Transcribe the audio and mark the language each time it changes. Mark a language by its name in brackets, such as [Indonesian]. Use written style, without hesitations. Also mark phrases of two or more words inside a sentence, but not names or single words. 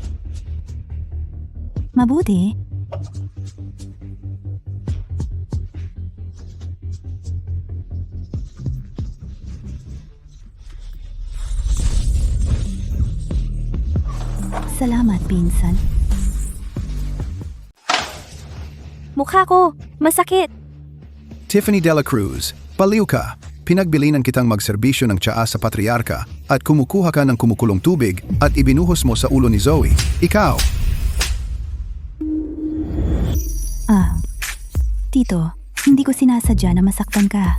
[Filipino] Mabuti. Salamat, pinsan. Mukha ko, masakit. Tiffany de la Cruz, baliw ka. Pinagbilinan kitang magserbisyo ng tsaa sa patriarka at kumukuha ka ng kumukulong tubig at ibinuhos mo sa ulo ni Zoe. Ikaw! Tito, hindi ko sinasadya na masaktan ka.